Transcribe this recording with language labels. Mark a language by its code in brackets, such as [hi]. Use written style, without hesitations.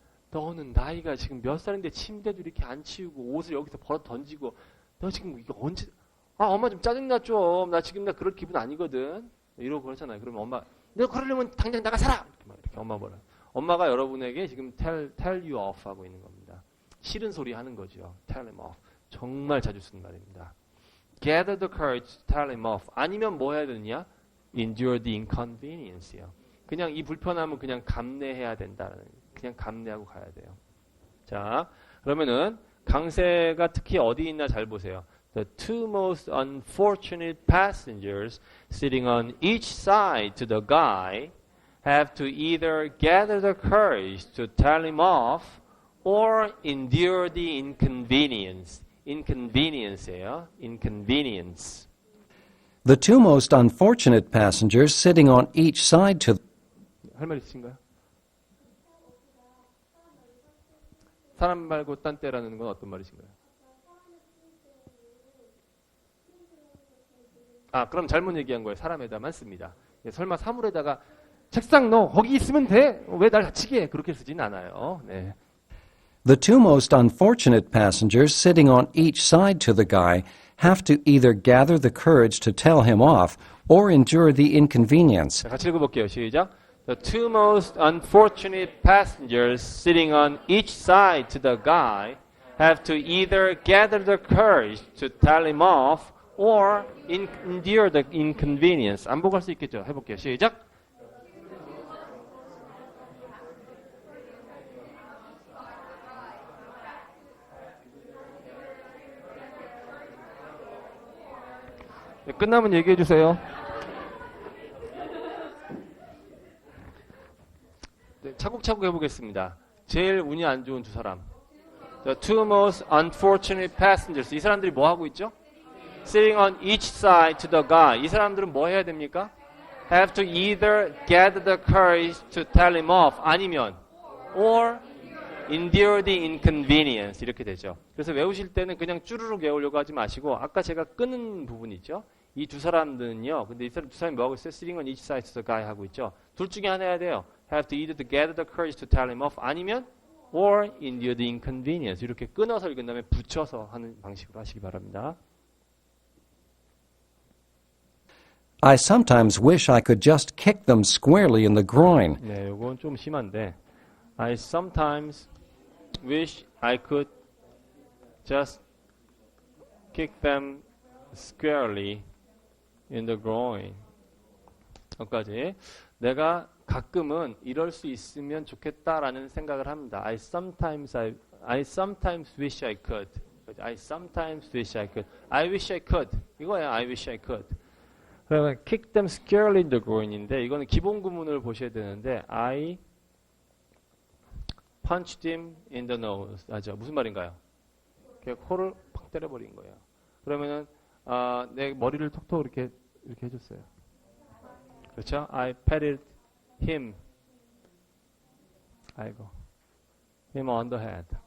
[ko] 너는 나이가 지금 몇 살인데 침대도 이렇게 안 치우고 옷을 여기서 벌어 던지고 너 지금 이거 언제 엄마 좀 짜증나 좀. 나 지금 나 그럴 기분 아니거든. 이러고 그러잖아요. 그러면 엄마 너 그러려면 당장 나가 살아. 이렇게 엄마 뭐라. 엄마가 여러분에게 지금 [en] tell you off [ko] 하고 있는 겁니다. 싫은 소리 하는 거죠. [en] tell him off. [ko] 정말 자주 쓰는 말입니다. [en] gather the courage to tell him off. [ko] 아니면 뭐 해야 되느냐? [en] endure the inconvenience [ko] 요. 그냥 이 불편함은 그냥 감내해야 된다는. 그냥 감내하고 가야 돼요. 자, 그러면은 강세가 특히 어디 있나 잘 보세요. [en] The two most unfortunate passengers sitting on each side to the guy have to either gather the courage to tell him off or endure the inconvenience. inconvenience예요. inconvenience. The two most unfortunate passengers sitting on each side to [ko] 할 말 있으신가요? 사람 말고 딴 때라는 건 어떤 말이신가요? 그럼 잘못 얘기한 거예요. 사람에다만 씁니다. 설마 사물에다가 책상 너 거기 있으면 돼? 왜 날 다치게 해? 그렇게 쓰진 않아요. 네. [en] The two most unfortunate passengers sitting on each side to the guy have to either gather the courage to tell him off or endure the inconvenience. [ko] 자, 같이 읽어볼게요. 시작. [en] The two most unfortunate passengers sitting on each side to the guy have to either gather the courage to tell him off or endure the inconvenience. [ko] 안 보고 할 수 있겠죠? 해볼게요. 시작. 네, 끝나면 얘기해 주세요. 네, 차곡차곡 해보겠습니다. 제일 운이 안 좋은 두 사람. [en] The two most unfortunate passengers. [ko] 이 사람들이 뭐 하고 있죠? [en] Sitting on each side to the guy. [ko] 이 사람들은 뭐 해야 됩니까? [en] Have to either gather the courage to tell him off. [ko] 아니면 [en] or endure the inconvenience. [ko] 이렇게 되죠. 그래서 외우실 때는 그냥 쭈루룩 외우려고 하지 마시고 아까 제가 끄는 부분 있죠? 이 두 사람들은요. 근데 이 두 사람이 뭐 하고 있어요? [en] Sitting on each side to the guy [ko] 하고 있죠. 둘 중에 하나 해야 돼요. [en] Have to either gather the courage to tell him off. [ko] 아니면 [en] or endure the inconvenience. [ko] 이렇게 끊어서 읽은 다음에 붙여서 하는 방식으로 하시기 바랍니다. [en] I sometimes wish I could just kick them squarely in the groin. [ko] 네, 이건 좀 심한데 [en] I sometimes wish I could just kick them squarely in the groin. [ko] 여기까지. 내가 가끔은 이럴 수 있으면 좋겠다라는 생각을 합니다. [en] I sometimes wish I could. I sometimes wish I could. I wish I could. [ko] 이거예요. [en] I wish I could. 그러면 kick them squarely in the groin [ko] 인데 이거는 기본 구문을 보셔야 되는데 [en] I punched him in the nose. [ko] 맞죠? 무슨 말인가요? 코를 팍 때려버린 거예요. 그러면은 내 머리를 톡톡 이렇게 해줬어요. 그렇죠? [en] I patted him. him on the head.